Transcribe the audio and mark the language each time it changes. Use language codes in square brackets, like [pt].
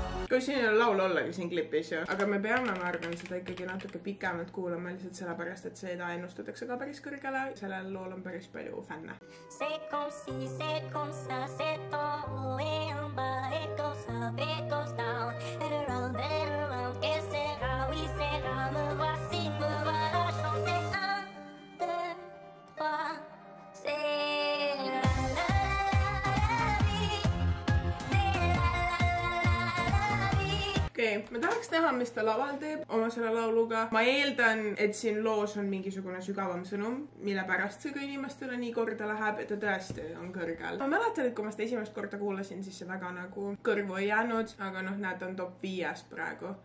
[et] Kui siin on laul ollagi siin klipis ju. Aga me peame, ma arvan, seda ikkagi natuke pikemalt kuulama lihtsalt sellepärast, et seda ennustatakse ka päris kõrgele. Sellel lool on päris palju fänne. [fr] C'est comme si, c'est comme ça, c'est en et en bas, et comme ça, et comme [en] down, and around, [fr] que sera, oui sera, me voici, me voilà chanter 1, 2, 3, c'est la la la vie, c'est la la vie. [et] Okei, ma tahaks näha, mis ta laval teeb oma selle lauluga. Ma eeldan, et siin loos on mingisugune sügavam sõnum, mille pärast see ka inimestele nii korda läheb, et ta tõesti on kõrgel. Ma mäletan, et kui ma seda esimest korda kuulasin, siis see väga nagu kõrvu ei jäänud, aga noh, näed, on top 5 praegu.